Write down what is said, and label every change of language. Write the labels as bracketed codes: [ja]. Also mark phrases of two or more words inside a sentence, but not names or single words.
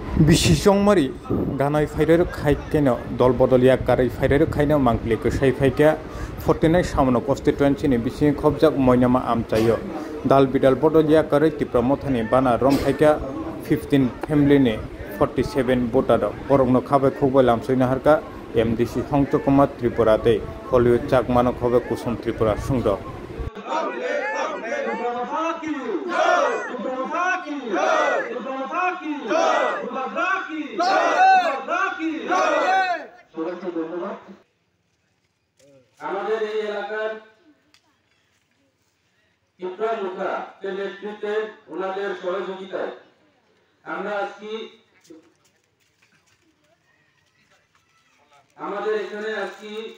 [trp] Bisisongmari ganai faidar khaikeno dolbodoliya karai faidar khaina mangkli kusai faika 49 samno constituency ni bisi khobjak moinama amchayo dal bidal bodoliya karai tipramothani bana rom faika 15 family ni 47 voter borokno khabai khoboi lamsoina harka MDC Hongchokoma Tripura te Hollywood chakmano khobe kusum Tripura sungdo [bn] আমাদের এই এলাকার ত্রিপুরা লোকের নেতৃত্বে ওনাদের সহযোগিতায় আমরা আজকে আমাদের এখানে আজকে